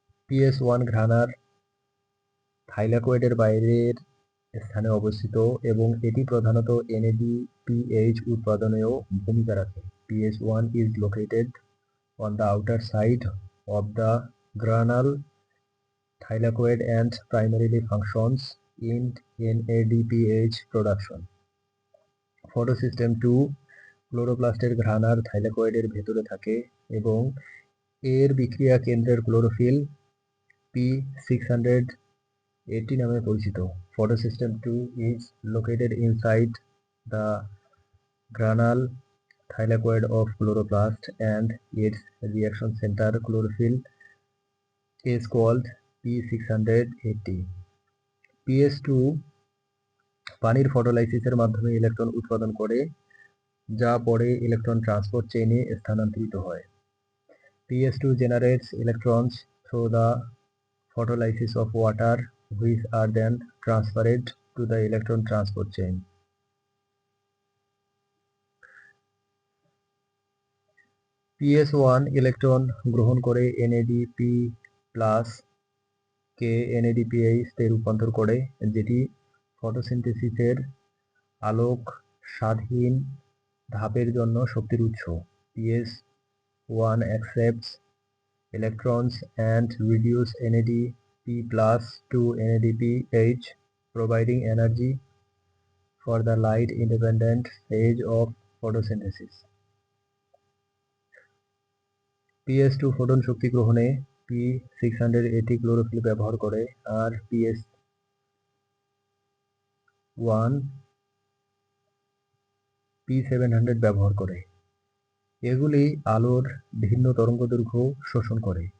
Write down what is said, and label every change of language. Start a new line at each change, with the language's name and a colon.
Bangla: PS1 ঘ্রাণার থাইলাকয়েডের বাইরের স্থানে অবস্থিত এবং এটি প্রধানত NADPH উৎপাদনেও ভূমিকা রাখে।
English: PS1 is located on the outer side of the granule thylakoid and primarily functions in NADPH production.
Bangla: Photosystem 2 ক্লোরোপ্লাস্টের ঘ্রাণার থাইলাকয়েডের ভেতরে থাকে এবং এর বিক্রিয়া কেন্দ্রের ক্লোরোফিল P680 নামে পরিচিত।
English: Photosystem 2 is located inside the granule thylakoid of chloroplast and its reaction center chlorophyll is called P680.
Bangla: PS2 পানির ফটোলাইসিসের মাধ্যমে ইলেকট্রন উৎপাদন করে, যা পরে ইলেকট্রন ট্রান্সপোর্ট চেইনে স্থানান্তরিত হয়।
English: PS2 generates electrons through the photolysis of water, which are then transferred to the electron transport chain.
Bangla: PS1 electron গ্রহণ করে NADP+ কে NADPH তে রূপান্তর করে, যেটি ফটোসিনথেসিসের আলোক স্বাধীন ধাপের জন্য শক্তির উৎস।
English: PS1 accepts electrons and reduce NADP+ to NADPH, providing energy for the light independent stage of photosynthesis.
Bangla: PS2 photon শক্তি গ্রহণে P680 ক্লোরোফিল ব্যবহার করে, আর PS1 P700 ব্যবহার করে। এগুলি আলোর ভিন্ন তরঙ্গদৈর্ঘ্য শোষণ করে।